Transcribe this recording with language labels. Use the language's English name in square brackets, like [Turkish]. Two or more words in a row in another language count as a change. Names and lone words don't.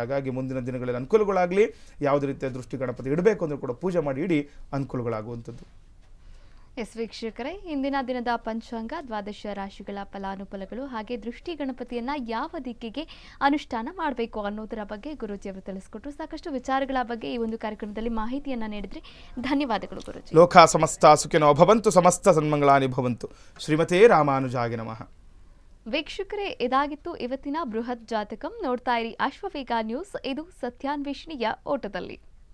[Kannada] ಹಾಗಾಗಿ ಮುಂದಿನ ದಿನಗಳಲ್ಲಿ ಅನುಕೂಲಗಳಾಗಲಿ, ಯಾವುದೇ ರೀತಿಯ ದೃಷ್ಟಿ ಗಣಪತಿ ಇಡಬೇಕು ಅಂದರೂ ಕೂಡ ಪೂಜೆ ಮಾಡಿ ಇಡಿ, ಅನುಕೂಲಗಳಾಗುವಂಥದ್ದು. ಎಸ್ ವೀಕ್ಷಕರೇ, ಇಂದಿನ ದಿನದ ಪಂಚಾಂಗ, ದ್ವಾದಶ ರಾಶಿಗಳ ಫಲಾನುಫಲಗಳು ಹಾಗೆ ದೃಷ್ಟಿ ಗಣಪತಿಯನ್ನ ಯಾವ ದಿಕ್ಕಿಗೆ ಅನುಷ್ಠಾನ ಮಾಡಬೇಕು ಅನ್ನೋದರ ಬಗ್ಗೆ ಗುರೂಜಿಯವರು ತಿಳಿಸ್ಕೊಟ್ರು. ಸಾಕಷ್ಟು ವಿಚಾರಗಳ ಬಗ್ಗೆ ಈ ಒಂದು ಕಾರ್ಯಕ್ರಮದಲ್ಲಿ ಮಾಹಿತಿಯನ್ನ ನೀಡಿದ್ರಿ. ಧನ್ಯವಾದಗಳು ಗುರೂಜಿ. [Sanskrit] ಲೋಕ ಸಮಸ್ತ ಸುಖಿನೋ ಭವಂತು, ಸಮಸ್ತ ಸನ್ಮಂಗಳಾನಿ ಭವಂತು. ಶ್ರೀಮತೇ ರಾಮಾನುಜಾಯ ನಮಃ. [Kannada] ವೀಕ್ಷಕರೇ, ಇದಾಗಿತ್ತು ಇವತ್ತಿನ ಬೃಹತ್ ಜಾತಕಂ. ನೋಡ್ತಾ ಇರಿ ಅಶ್ವವೇಗ ನ್ಯೂಸ್. ಇದು ಸತ್ಯಾನ್ವೇಷಣೆಯ ಓಟದಲ್ಲಿ.